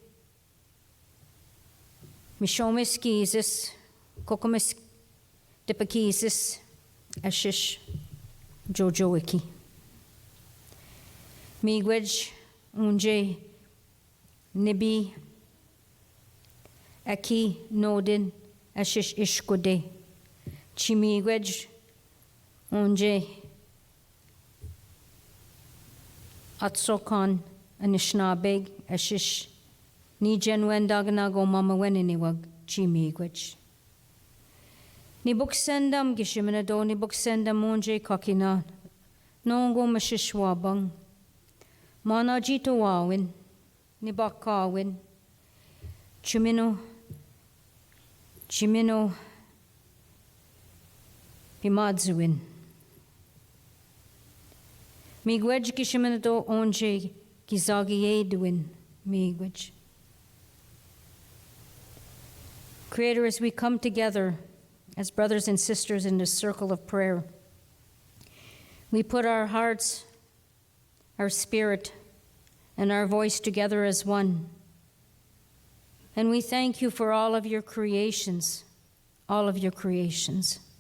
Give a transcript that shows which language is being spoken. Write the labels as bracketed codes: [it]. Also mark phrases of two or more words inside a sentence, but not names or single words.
[oj] Mishomis kizis, kokumis dipakizis, ashish jojoiki. Miigwej unje nibi aki nodin ashish ishkode. Chimigwej unje atsokan anishnabeg ashish ni jenwen dagnago mama weniniwag chimigwej. Ni buksendam gishiminado ni buksendam unje kakina nongo mashishwabang. Mana jito wawin, ni bakawin, chimino, pimadzuin. Miigwej kishiminato onje kizagiyeduin, miigwej. [en] Creator, as we come together as brothers and sisters in this circle of prayer, we put our hearts, our spirit, and our voice together as one. And we thank you for all of your creations, all of your creations.